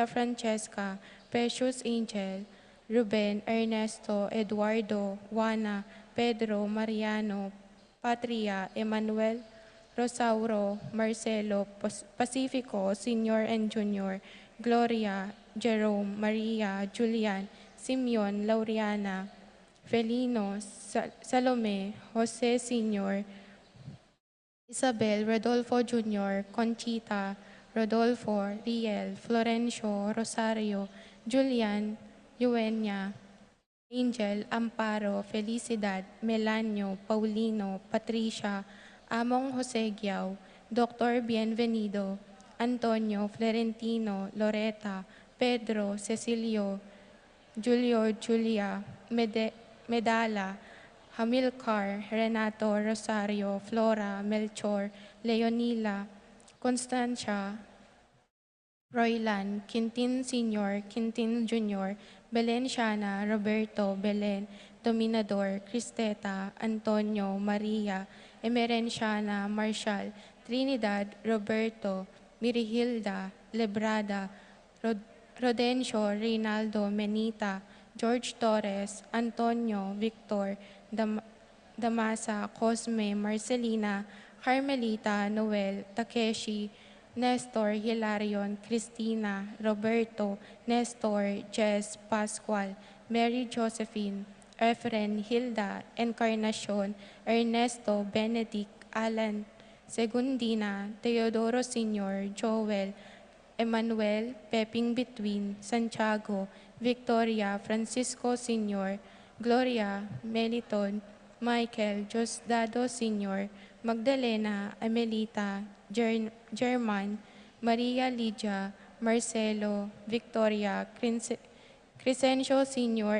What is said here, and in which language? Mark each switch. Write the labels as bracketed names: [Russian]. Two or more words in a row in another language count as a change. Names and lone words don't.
[Pampanga] Francesca, Precious Angel, Ruben, Ernesto, Eduardo, Juana, Pedro, Mariano, Patria, Emmanuel, Rosauro, Marcelo, Pacifico, Senior and Junior, Gloria, Jerome, Maria, Julian, Simeon, Laureana, Felino, Salome, Jose Senior, Isabel, Rodolfo Jr., Conchita, Rodolfo, Riel, Florencio, Rosario, Julian, Eugenia, Angel, Amparo, Felicidad, Melanio, Paulino, Patricia, Among Jose Giao, Dr. Bienvenido, Antonio, Florentino, Loreta, Pedro, Cecilio, Julio, Julia, Medala, Hamilcar, Renato, Rosario, Flora, Melchor, Leonila, Constancia, Roylan, Quintin Sr., Quintin Jr., Valenciana, Roberto, Belen, Dominador, Cristeta, Antonio, Maria, Emerenciana, Marshall, Trinidad, Roberto, Mirihilda, Lebrada, Rodencio, Reynaldo, Menita, George Torres, Antonio, Victor, Damasa, Cosme, Marcelina, Carmelita, Noel, Takeshi, Nestor, Hilarion, Cristina, Roberto, Nestor, Jess, Pascual, Mary Josephine, Efren, Hilda, Encarnacion, Ernesto, Benedict, Alan, Segundina, Teodoro Sr., Joel, Emmanuel, Peping Between, Santiago, Victoria, Francisco Sr., Gloria, Meliton, Michael, Diosdado Sr., Magdalena, Amelita, German, Maria Lydia, Marcelo, Victoria, Crescencio Sr.